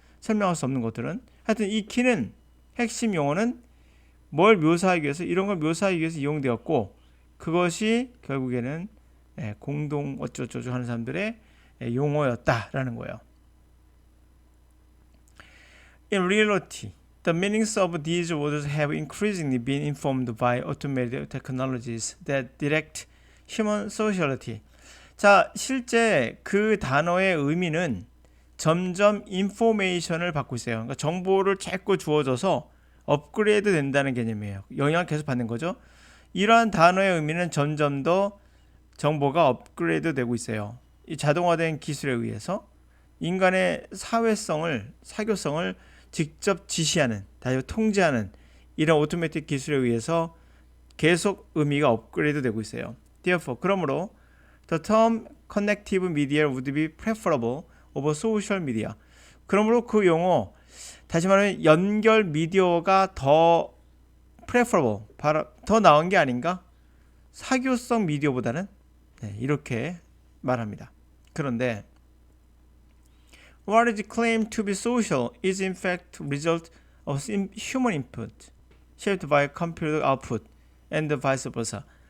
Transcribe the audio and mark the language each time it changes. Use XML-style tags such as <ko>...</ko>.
<ko>설명할 수 없는 것들은. 하여튼 이 키는, 핵심 용어는 뭘 묘사하기 위해서, 이런 걸 묘사하기 위해서 이용되었고, 그것이 결국에는 공동 어쩌고저쩌고 하는 사람들의 용어였다라는 거예요.</ko> <en>In reality, The meanings of these words have increasingly been informed by automated technologies that direct human sociality.</en> <ko>자, 실제 그 단어의 의미는 점점 인포메이션을 받고 있어요. 그러니까 정보를 자꾸 주어져서 업그레이드 된다는 개념이에요. 영향을 계속 받는 거죠. 이러한 단어의 의미는 점점 더 정보가 업그레이드 되고 있어요. 이 자동화된 기술에 의해서 인간의 사회성을, 사교성을 직접 지시하는, 다시 통제하는 이런 오토매틱 기술에 의해서 계속 의미가 업그레이드 되고 있어요.</ko> <en>Therefore,</en> <ko>그러므로</ko> <en>the term connective media would be preferable over social media.</en> <ko>그러므로 그 용어, 다시 말하면 연결 미디어가 더 preferable, 더 나은 게 아닌가? 사교성 미디어보다는 이렇게 말합니다.</ko> <en>그런데 what is claimed to be social is in fact result of human input shaped by computer output and vice versa.</en>